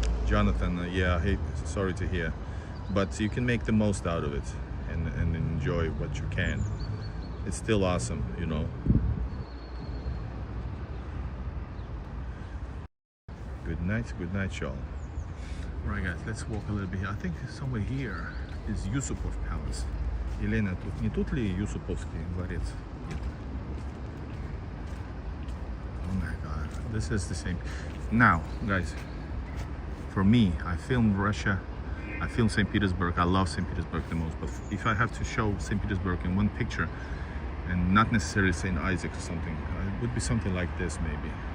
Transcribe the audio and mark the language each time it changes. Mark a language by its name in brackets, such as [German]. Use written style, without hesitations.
[English] Jonathan, sorry to hear, but you can make the most out of it and enjoy what you can. It's still awesome, you know. Good night, y'all. All right, guys, let's walk a little bit here. I think somewhere here is Yusupov Palace. [Russian] Елена, не тут ли Юсуповский дворец? [English] Oh my God, this is the same. Now, guys, for me, I filmed Russia. I filmed St. Petersburg. I love St. Petersburg the most. But if I have to show St. Petersburg in one picture, and not necessarily St. Isaac or something, it would be something like this maybe.